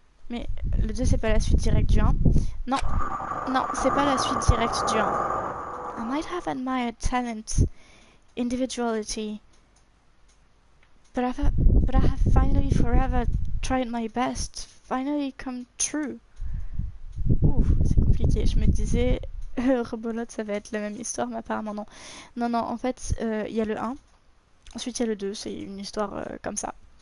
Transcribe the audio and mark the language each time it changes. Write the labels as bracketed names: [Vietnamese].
[French] Mais le 2 c'est pas la suite directe du 1. Non, c'est pas la suite directe du 1. [English] I might have admired talent, individuality, but I have finally forever tried my best, finally come true. [French] Ouh, c'est compliqué. Je me disais, rebolote, ça va être la même histoire, mais apparemment non. Non, en fait, il y a le 1, ensuite il y a le 2, c'est une histoire comme ça.